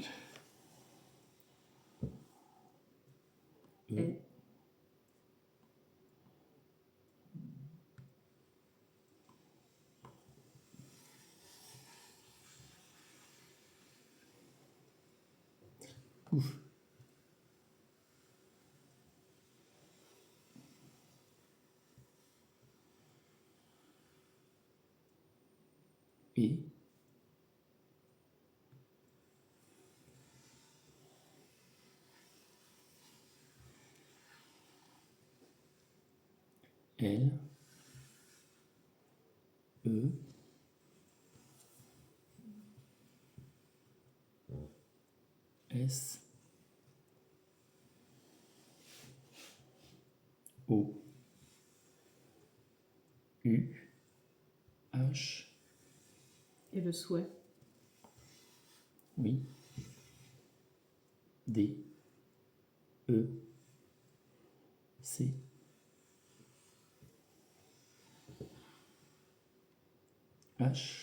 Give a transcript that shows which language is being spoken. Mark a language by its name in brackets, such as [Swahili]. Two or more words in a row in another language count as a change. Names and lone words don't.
[French] E. Ouf. E. L. E. S. O. U. H. Et le souhait. Oui. D. E. C. H.